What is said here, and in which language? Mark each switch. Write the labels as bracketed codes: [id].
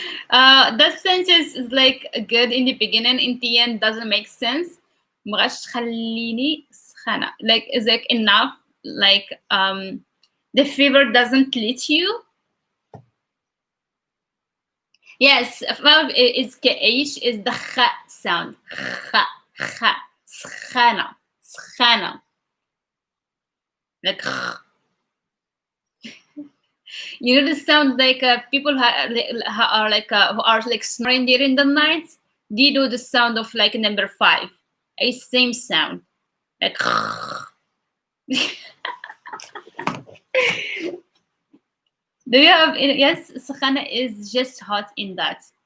[en] That sentence is like good in the beginning, in the end doesn't make sense. [ar] مبغاش تخليني سخانة, [en] like is like enough, like the fever doesn't let you. Yes, verb is KH is the kh sound. [ar] Kh, سخانة, سخانة. [en] Like you know the sound like people who are like who are like snoring during the night. They do the sound of like number 5. A same sound. Like do you have yes, سخانة is just hot in that.